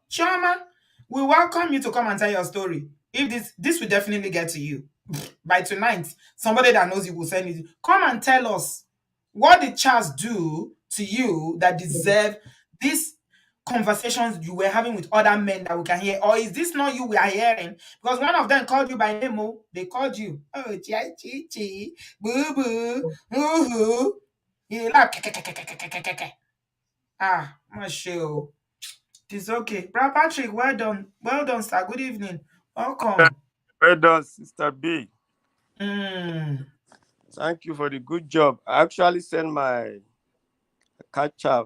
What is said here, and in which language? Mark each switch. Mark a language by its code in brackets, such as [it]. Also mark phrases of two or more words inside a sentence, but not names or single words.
[en] Chioma, we welcome you to come and tell your story. If this will definitely get to you by tonight, somebody that knows you will send it. Come and tell us what did Charles do to you that deserve these conversations you were having with other men that we can hear, or is this not you we are hearing? Because one of them called you by name. Oh, they called you. Oh, chi chi chi, boo boo, hoo hoo. He like ah, my show. It's okay. Bro Patrick, well done. Well done, sir. Good evening. Welcome. Well done, Sister B. Mm. Thank you for the good job. I actually sent my catch up.